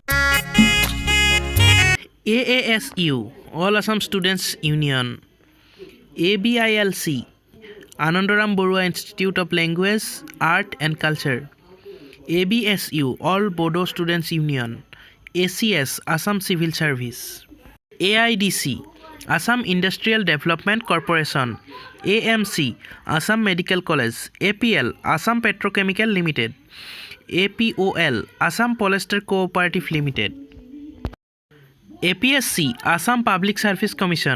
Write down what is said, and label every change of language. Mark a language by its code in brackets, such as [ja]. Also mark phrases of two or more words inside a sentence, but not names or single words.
[en] AASU, All Assam Students Union. ABILC, Anandaram Barua Institute of Language, Art and Culture. ABSU, All Bodo Students Union. ACS, Assam Civil Service. AIDC, Assam Industrial Development Corporation. AMC, Assam Medical College. APL, Assam Petrochemical Limited. APOL, Assam Polyester Cooperative Limited. APSC, Assam Public Service Commission.